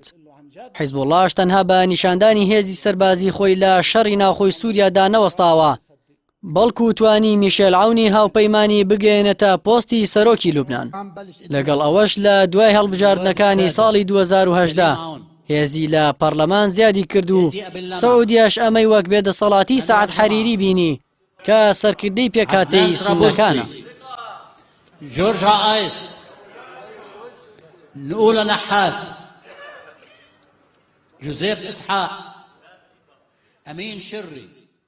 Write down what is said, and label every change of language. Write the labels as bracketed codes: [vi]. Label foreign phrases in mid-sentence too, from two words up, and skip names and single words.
[ckb] حیزبوڵڵاش تەنها بە نیشاندانی هێزی سەربازی خۆی لە شەڕی ناوخۆی سووریادا نەوەستاوە، بەڵکو توانی میشێل عەونی هاوپەیمانی بگەێنێتە پۆستی سەرۆکی لوبنان. لەگەڵ ئەوەش لە دوای هەڵبژاردنەکانی ساڵی 2018 هێزی لە پەرلەمان زیادی کرد و سعودیەش ئەمەی وەک بێدەسەڵاتی سەعەد حەریری بینی کە سەرکردەی پێکاتەی سونەکانە. جورج عائس، نقول نحاس، جوزيف إسحاق، أمين شري.